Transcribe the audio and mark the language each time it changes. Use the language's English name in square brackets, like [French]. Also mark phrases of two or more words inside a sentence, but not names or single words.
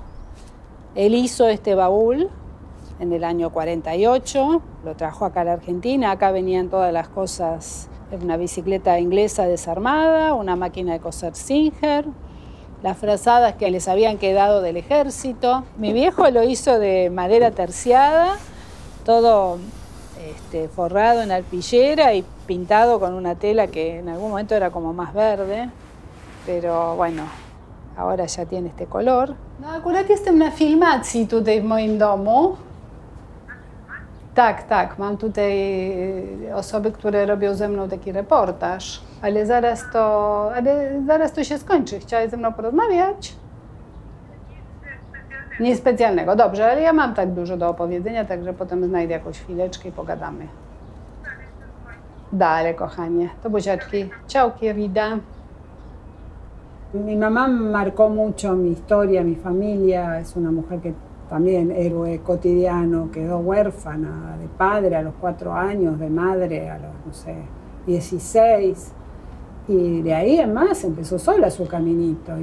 [Spanish] Él hizo este baúl en el año 48, lo trajo acá a la Argentina, acá venían todas las cosas, una bicicleta inglesa desarmada, una máquina de coser Singer, las frazadas que les habían quedado del ejército. Mi viejo lo hizo de madera terciada, todo forrado en arpillera y pintado con una tela que en algún momento era como más verde, pero bueno, ahora ya tiene este color. No, [Polish] akurat jestem na filmacji tutaj w moim domu. Tak, mam tutaj osoby, które robią ze mną taki reportaż, ale zaraz to się skończy. Chciałaś ze mną porozmawiać? Nic specjalnego, dobrze, ale ja mam tak dużo do opowiedzenia, także potem znajdę jakąś chwileczkę i pogadamy. Dale, kochanie, to buziaczki. [Spanish] Ciao, querida. Mi mamá marcó mucho mi historia, mi familia. Es una mujer que también héroe cotidiano, quedó huérfana de padre a los 4 años, de madre a los, no sé, 16. Y de ahí en más empezó sola su caminito.